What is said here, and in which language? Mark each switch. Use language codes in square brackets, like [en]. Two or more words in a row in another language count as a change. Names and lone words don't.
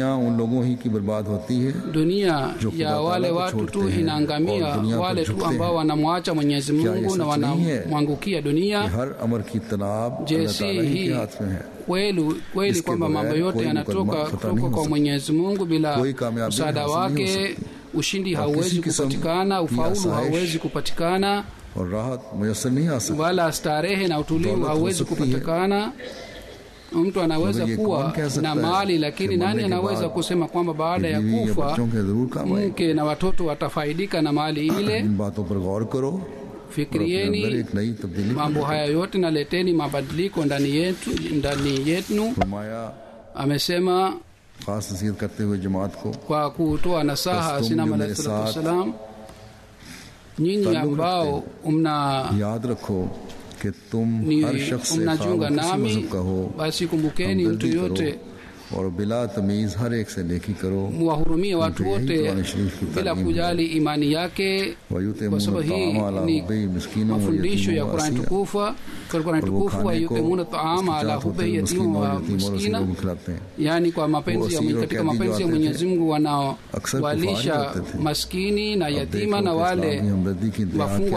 [sw] Dunia ya wale watu tu inaangamia, wale tu ambao wanamwacha Mwenyezi Mungu na wanamwangukia dunia. Jesi hii kweli kwamba mambo yote yanatoka kutoka kwa Mwenyezi Mungu, bila msaada wake ushindi hauwezi kupatikana, ufaulu hauwezi kupatikana. [ur] اور راحت میسر نہیں آ سکتی, [sw] wala starehe na utulivu hauwezi kupatikana. Mtu anaweza kuwa na mali, lakini nani anaweza kusema kwamba baada ya kufa mke na watoto watafaidika na mali ile? Fikirieni mambo haya yote na leteni mabadiliko ndani yetu. Amesema [ur] خاص نصیحت کرتے ہوئے جماعت کو, [sw] kwa kutoa nasaha Sinama [ar] عليه الصلاة والسلام, [sw] nyinyi ambao [ur] یاد رکھو کہ تم ہر شخص سے [sw] mnajiunga nami, basi kumbukeni mtu yote [ur] اور بلا تمیز ہر ایک سے نیکی کرو, [sw] muwahurumie watu wote bila kujali imani yake, kwa sababu hii ni mafundisho ya Qur'an tukufu. Qur'an tukufu [ar] يطعمون الطعام على حبه يتيما و مسكينا, [sw] yani kwa mapenzi ya katika mapenzi ya Mwenyezi Mungu wanaowalisha maskini na yatima na wale wafungwa.